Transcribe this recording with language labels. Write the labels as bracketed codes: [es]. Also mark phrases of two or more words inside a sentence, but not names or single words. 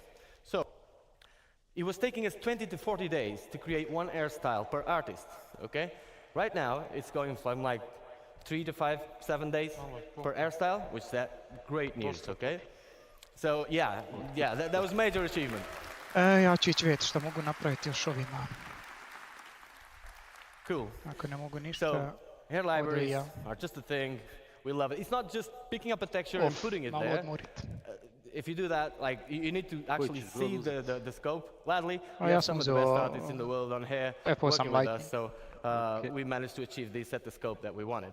[en] So it was taking us 20 to 40 days to create one hairstyle per artist, okay? Right now, it's going from like 3 to 5, 7 days per hairstyle, which is great news, okay? So yeah, that was major achievement. [hr] Ja ću ići vidjeti što mogu napraviti još ovima. Cool. Ako ne mogu ništa, [en] so, hair libraries are just a thing. We love it. It's not just picking up a texture and putting it there. If you do that, like you need to actually see the scope. Gladly, we have some of the best artists in the world on hair working with us, so we managed to achieve this at the scope that we wanted.